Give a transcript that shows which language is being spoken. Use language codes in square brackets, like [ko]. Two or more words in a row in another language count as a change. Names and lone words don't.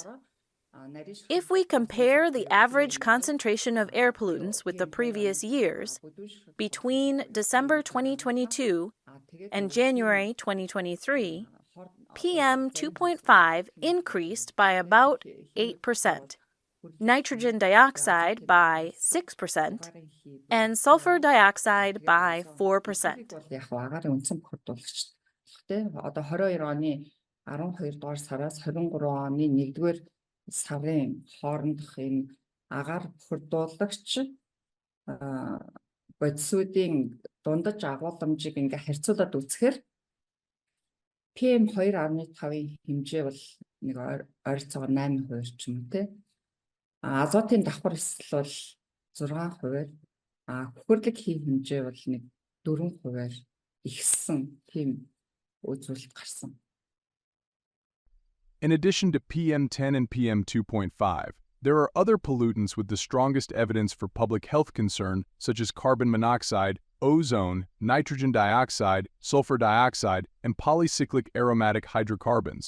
[en] If we compare the average concentration of air pollutants with the previous years, between December 2022 and January 2023, PM2.5 increased by about 8%, nitrogen dioxide by 6%, and sulfur dioxide by 4%. [mn] Яг агаарын үндсэн бохирдуулагч. Гэхдээ одоо 22 оны 12 дугаар сараас 23 оны 1-р сарын хоорондох энэ агаар бохирдуулагч бодисуудын дундаж агуулмжийг ингээ харьцуулаад үзэхээр PM2.5-ийн хэмжээ бол нэг ойролцоогоор 8% ч юм уу те. Азотын давхар эсэл бол 6%, хүхэрлэг хий хэмжээ бол нэг 4%-аар ихссэн тийм үзүүлэлт гарсан. [en] In addition to PM10 and PM2.5, there are other pollutants with the strongest evidence for public health concern, such as carbon monoxide, ozone, nitrogen dioxide, sulfur dioxide, and polycyclic aromatic hydrocarbons.